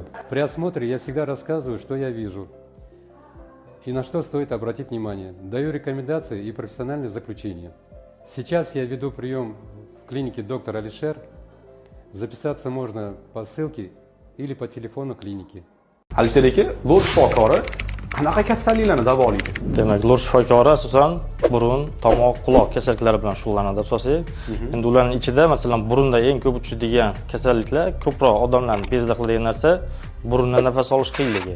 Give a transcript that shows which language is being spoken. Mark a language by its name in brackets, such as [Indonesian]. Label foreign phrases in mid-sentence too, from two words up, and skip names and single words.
[Russian] При осмотре я всегда рассказываю, что я вижу и на что стоит обратить внимание. Даю рекомендации и профессиональные заключения. Сейчас я веду прием в клинике доктор Алишер. Записаться можно по ссылке или по телефону клиники. [Uzbek] Alisher aka, lor shifokori qanaqa kasalliklarni davolaydi? Demak, lor shifokori asosan burun, tomoq, quloq kasalliklari bilan shug'ullanadi asosiy. Endi ularning ichida masalan burunda eng ko'p uchraydigan kasalliklar, ko'proq odamlarni bezda qiladigan narsa burundan nafas olish qiyinligi.